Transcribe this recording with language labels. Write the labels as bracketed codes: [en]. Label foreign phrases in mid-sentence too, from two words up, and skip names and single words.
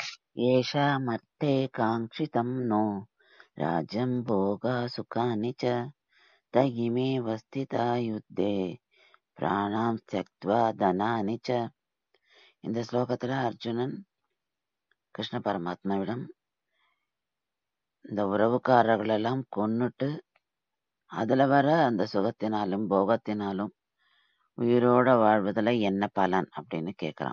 [sa] येषामर्थे काङ्क्षितं नो राज्यं भोगसुखानि च तयिमेव स्थिता युद्धे प्राणान् त्यक्त्वा धनानि च. [ta] இந்த ஸ்லோகத்துல அர்ஜுனன் கிருஷ்ண பரமாத்மாவிடம் இந்த உறவுக்காரர்கள் எல்லாம் கொன்னுட்டு அதுல வர அந்த சுகத்தினாலும் போகத்தினாலும் உயிரோட வாழ்வதுல என்ன பலன் அப்படின்னு கேக்குறான்.